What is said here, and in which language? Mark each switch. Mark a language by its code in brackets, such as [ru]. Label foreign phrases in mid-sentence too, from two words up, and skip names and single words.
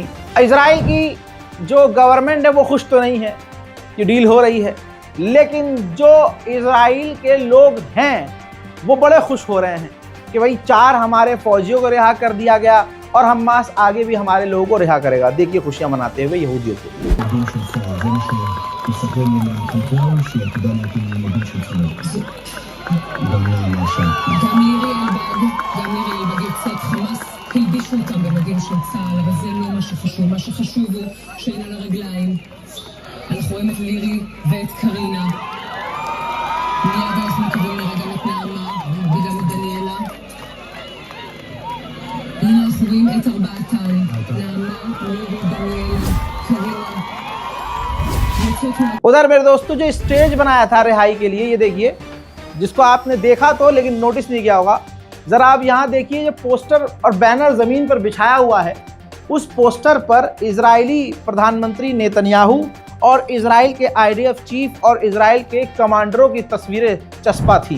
[hi] इजराइल की जो गवर्नमेंट है वो खुश तो नहीं है कि डील हो रही है, लेकिन जो इजराइल के लोग हैं वो बड़े खुश हो रहे हैं कि भाई 4 हमारे फौजियों को रिहा कर दिया गया और हमास आगे भी हमारे लोगों को रिहा करेगा। देखिए खुशियां मनाते हुए यहूदियों को। [he] הלבישו אותם במדים של צה"ל, אבל זה לא מה שחשוב. מה שחשוב הוא שאין על הרגליים. אנחנו רואים את לירי ואת קרינה. מיד אנחנו מקבלים לרגע את נעמה וגם את דניאלה. הנה אנחנו רואים את 4 נעמה, לירי, דניאלה, קרינה. [hi] उधर मेरे दोस्तों जो स्टेज बनाया था रिहाई के लिए, ये देखिए, जिसको आपने देखा तो लेकिन नोटिस नहीं किया होगा। जरा आप यहाँ देखिए, ये पोस्टर और बैनर जमीन पर बिछाया हुआ है। उस पोस्टर पर इजरायली प्रधानमंत्री नेतन्याहू और इजराइल के IDF चीफ और इजराइल के कमांडरों की तस्वीरें चस्पा थी।